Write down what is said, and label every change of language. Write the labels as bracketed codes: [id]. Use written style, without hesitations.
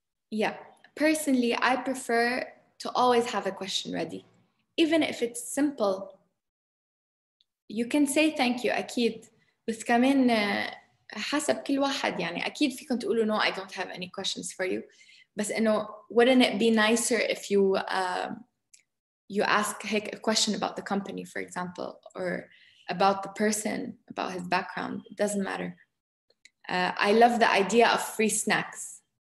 [en] Yeah, personally, I prefer to always have a question ready. Even if it's simple, you can say thank you, [ar] أكيد. بس كمان حسب كل واحد يعني أكيد فيكم تقولوا [en] no, I don't have any questions for you. [ar] بس إنه [en] wouldn't it be nicer if you you ask a question about the company, for example, or about the person, about his background? It doesn't matter. I love the idea of free snacks.